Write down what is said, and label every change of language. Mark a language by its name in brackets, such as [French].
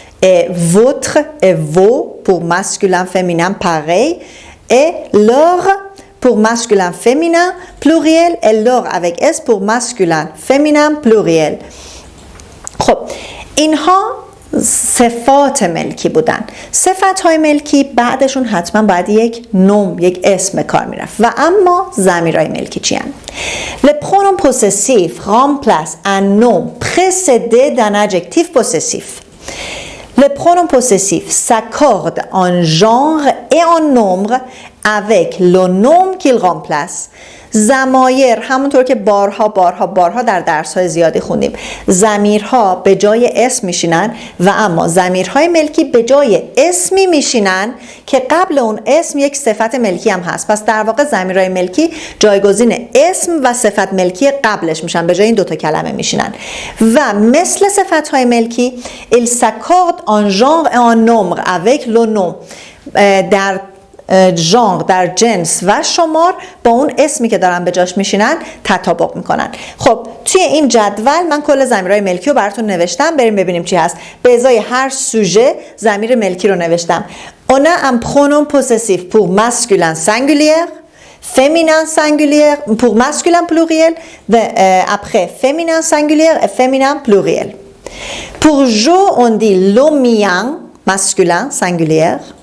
[French] Et votre et vos pour masculin féminin pareil, et leur pour masculin féminin pluriel et leur avec s pour masculin féminin pluriel. [Persian] خب اینها صفات ملکی بودن. صفات های ملکی بعدشون حتما باید یک نوم، یک اسم کار میرفت. و اما ضمیرهای ملکی چی هستند؟ [French] Le pronom possessif remplace un nom précédé d'un adjectif possessif. Le pronom possessif s'accorde en genre et en nombre avec le nom qu'il remplace. [Persian] ضمایر همونطور که بارها در درس‌های زیادی خوندیم، ضمیرها به جای اسم میشینن و اما ضمیرهای ملکی به جای اسمی میشینن که قبل اون اسم یک صفت ملکی هم هست. پس در واقع ضمیرهای ملکی جایگزین اسم و صفت ملکی قبلش میشن، به جای این دوتا کلمه میشینن. و مثل صفت‌های ملکی [French] il s'accorde en genre et en nombre avec le nom. [Persian] در ژانر، در جنس و شمار با اون اسمی که دارن به جاش میشینن تطابق میکنن. خب توی این جدول من کل ضمیرهای ملکی رو براتون نوشتم، بریم ببینیم چی هست. به ازای هر سوژه ضمیر ملکی رو نوشتم. [French] On a un pronom possessif pour masculin singulier, féminin singulier, pour masculin pluriel, après féminin singulier et féminin pluriel. Pour je, on dit le mien, masculin singulier.